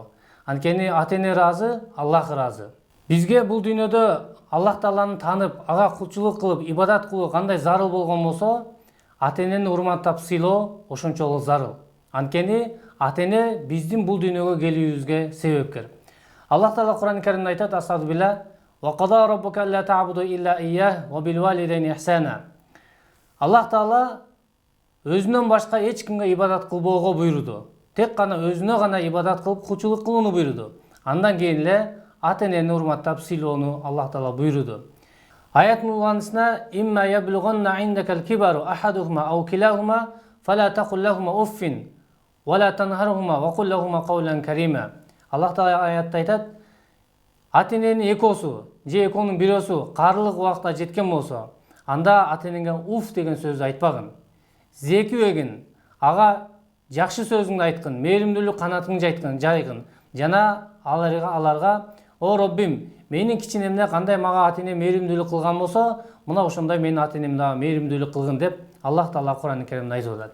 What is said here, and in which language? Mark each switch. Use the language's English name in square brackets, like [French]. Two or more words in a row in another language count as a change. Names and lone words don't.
[Kyrgyz] Анткени ата-эне ыраазы, Аллах ыраазы. Бизге бул дүйнөдө Аллах Тааланы таанып, ага кулчулук кылып, ибадат кылуу кандай зарыл болгон болсо, ата-энени урматтап сыйлоо ошончолук зарыл. Анткени ата-эне биздин бул дүйнөгө келүүбүзгө себепкер. Аллах Таала Куран-ы Каримде айтат: "Астагфирулла, [Arabic] وقضى ربك ألا تعبدوا إلا إياه وبالوالدين إحسانا." [Kyrgyz] Аллах Таала өзүнөн башка эч кимге ибадат кылбоого буйруду. Тек гана өзүнө гана ибадат кылып, кулчулук кылууну буйруду. Андан кийин эле ата-энени урматтап сыйлоону Аллах Таала буйруду. Аят мулланысына: [Arabic] إما يبلغن عندك الكبر أحدهما أو كلاهما فلا تقل لهما أف ولا تنهرهما وقل لهما قولا كريما." [Kyrgyz] Аллах Таала аятта айтат: ата-эненин экөөсү же экөөнүн бирөөсү карылык убакта жеткен болсо, анда ата-энеңе уф деген сөздү айтпагын. Зекибегин, ага жакшы сөзүңдү айткын, мээримдүүлүк канатыңды жайгын. Жана аларга: "О Роббим, менин кичинемде кандай мага ата-эне мээримдүүлүк кылган болсо, мына ошондой менин ата-энем дагы мээримдүүлүк кылгын" деп Аллах Таала Куран-ы Каримде айтып атат.